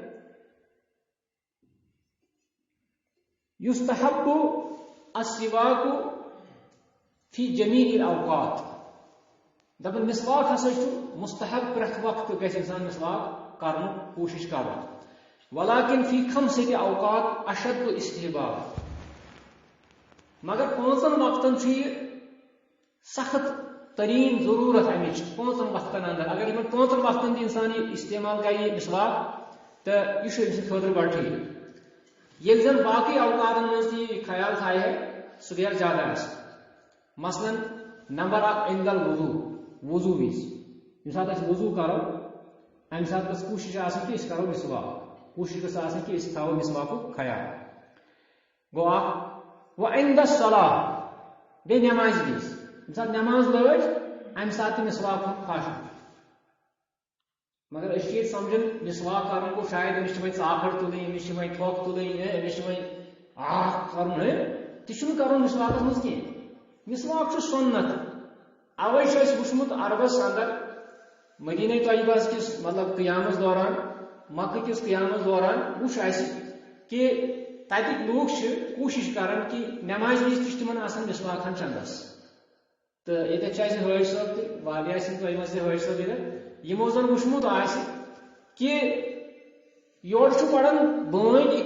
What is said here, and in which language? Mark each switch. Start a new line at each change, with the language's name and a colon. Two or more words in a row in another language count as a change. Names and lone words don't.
Arabic: یستحب السواک فی جمیع الاوقات
Kashmiri: دپن مسواک ہسا چھ مستحب پرٛٮ۪تھ وقت گژھِ انسان مسواک کرن کوشش کرن
Arabic: ولكن فی خمسة اوقات اشد استحباب
Kashmiri: مگر پانچن وقتن چھ یہ سخت ترین ضرورت امچ پانچن وقتن اندر اگر یمن پانچن وقتن انسان یہ استعمال کرے مسواک تو یہ امس خاطر بڑ ٹھیک یل زن باقی اوقاتن مز یہ خیال تھائے ہے سہ گیا زیادہ مثلا نمبر اکھ
Arabic: عند الوضو
Kashmiri: وضو وز یم سات اس وضو کرو امہ سات گژھِ کوشش آسن کہ اس کرو مسواک کوشش گژھِ آسن کہ اس تھاو مسواک خیال گو اکھ
Arabic: وعند الصلاة
Kashmiri: بے نماز وز یم سات نماز لج امہ سات مسواک خاش مگر اس یہ سمجھن مسواک کرن کو شاید امس وی ژاکھڑ تلیں امس وی تھوک تلیں امس وی کرن تہ کرن مسواکس مز کی مسواک سنت اوے وچھمت عربس اندر مدینہ طیبہ کس مطلب قیامس دوران مکہ کس قیامس دوران وچھ کہ تتک لوگ کوشش کران کہ نماز وز تہ تمن آسان مسواک چندس تو یہ حاج صاحب تہ سن تہ مز حاج صاحب یمو زن وچھمت کہ یور پڑھان بٲنۍ